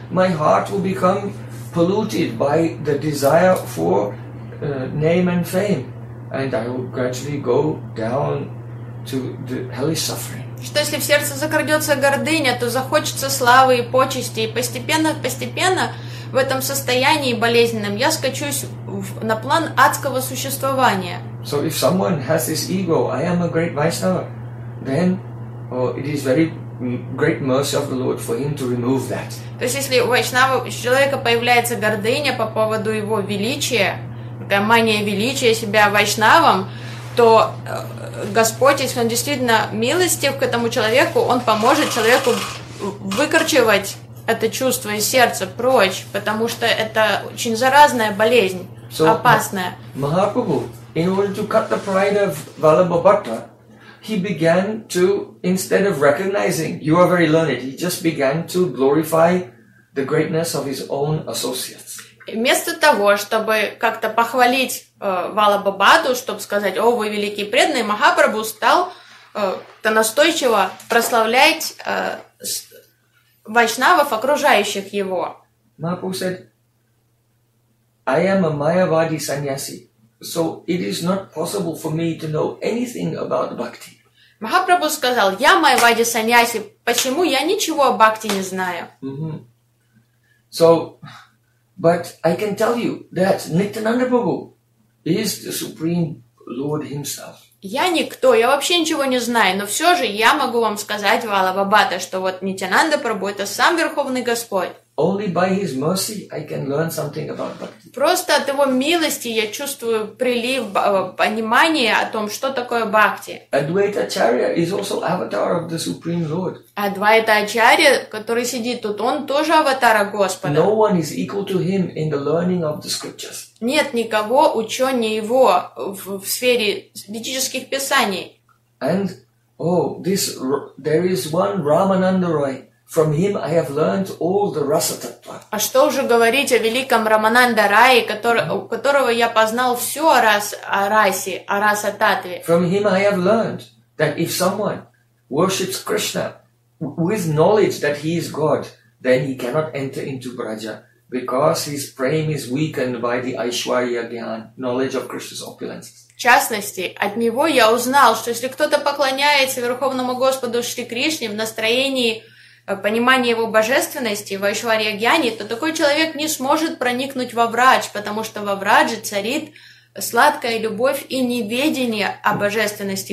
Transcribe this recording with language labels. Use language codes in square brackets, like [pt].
[en] My heart will become polluted by the desire for name and fame, and I will gradually go down to the hellish suffering. [ru] Что если в сердце закрадется гордыня, то захочется славы и почести, и постепенно в этом состоянии болезненном я скачусь на план адского существования. [en] So if someone has this ego, I am a great Vaishnava, then it is very great mercy of the Lord for him to remove that. [ru] То есть если у вайшнава, у человека появляется гордыня по поводу его величия, такая мания величия себя вайшнавам, то Господь, если он действительно милостив к этому человеку, он поможет человеку выкорчевать это чувство из сердца прочь, потому что это очень заразная болезнь, [en] so, [ru] опасная. [en] Махапрабху, in order to cut the pride of Vallabha Bhatta, he began to, instead of recognizing you are very learned, he just began to glorify the greatness of his own associates. [ru] Вместо того, чтобы как-то похвалить Валлабха Бхатту, чтобы сказать, о, вы великий преданный, Махапрабху стал настойчиво прославлять вайшнавов, окружающих его. [en] Махапрабху said, I am a Mayavadi sannyasi, so it is not possible for me to know anything about bhakti. [ru] Махапрабху сказал, я Майавади саньяси, почему я ничего о бхакти не знаю? Mm-hmm. [en] So, but I can tell you that Nityananda Prabhu is the Supreme Lord himself. [ru] Я никто, я вообще ничего не знаю, но все же я могу вам сказать, Вала Бабата, что вот Нитянанда Прабху — это сам Верховный Господь. [en] Only by His mercy I can learn something about bhakti. [ru] Просто от Его милости я чувствую прилив понимания о том, что такое бхакти. [en] Advaita Acharya is also avatar of the Supreme Lord. [ru] Адвайта Ачарья, который сидит тут, он тоже аватара Господа. [en] No one is equal to him in the learning of the scriptures. [ru] Нет никого ученее его в сфере ведических писаний. [en] And oh, this there is one Ramananda Roy. From him I have learned all the rasa tattva. [ru] А что уже говорить о великом Рамананда Рае, у которого я познал всё о расе, о раса татве. [en] From him I have learned that if someone worships Krishna with knowledge that he is God, then he cannot enter into Braja, because his prema is weakened by the Aishwarya Gyan, knowledge of Krishna's opulence. [ru] В частности, от него я узнал, что если кто-то поклоняется Верховному Господу Шри Кришне в настроении понимания его божественности, Вайшварья Гьяни, то такой человек не сможет проникнуть во врач, потому что во врач царит сладкая любовь и неведение о божественности